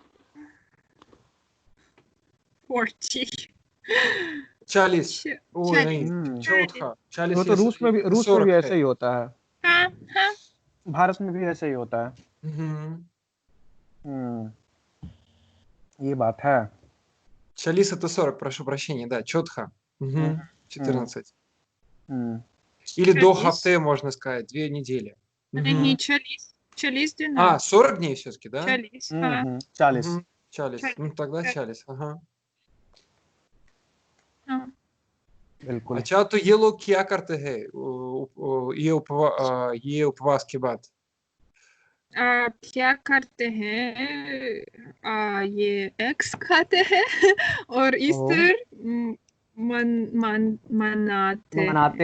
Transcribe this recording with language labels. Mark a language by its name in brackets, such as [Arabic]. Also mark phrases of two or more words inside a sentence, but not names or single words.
[Hindi] 40। 40? ओ नहीं, चौथा 40 वो तो रूस में भी है। ऐसे ही होता है। हाँ हाँ। भारत में भी ऐसे ही होता है। ये बात है। [Russian] 40 это 40, прошу прощения, да, четко. 14. Или до хafте, можно сказать, 2 недели. [Hindi] नहीं, 40 दिनों। [Russian] 40 дней все-таки, да? [Hindi] 40, हाँ। 40। [Russian] 40. Ну, тогда 40, ага. [Hindi] बिल्कुल। अच्छा, तो ये लोग क्या करते हैं ये उपवास के बाद? क्या करते हैं, ये एग्स खाते हैं और ईस्टर मनाते